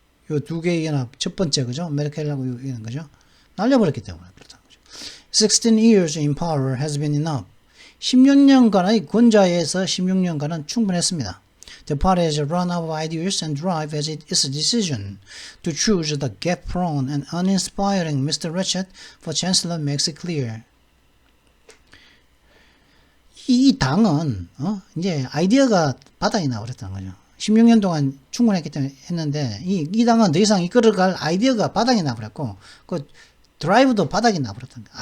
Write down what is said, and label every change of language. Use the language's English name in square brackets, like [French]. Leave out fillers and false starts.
[Korean] 요 두 개의 연합, 첫 번째, 그죠? 메르켈하고 이런 거죠? 날려버렸기 때문에 그렇다는 거죠. [English] 16 years in power has been enough. [Korean] 16년간의 권좌에서 16년간은 충분했습니다. [English] The party has run out of ideas and drive as its decision to choose the gap-prone and uninspiring Mr. Ratchet for Chancellor makes it clear. [Korean] 이 당은 이제 아이디어가 바닥이 나버렸다는 거죠. 16년 동안 충분했기 때문에 했는데 이 당은 더 이상 이끌어갈 아이디어가 바닥이 나버렸고 그 드라이브도 바닥이 나버렸다는 거예요.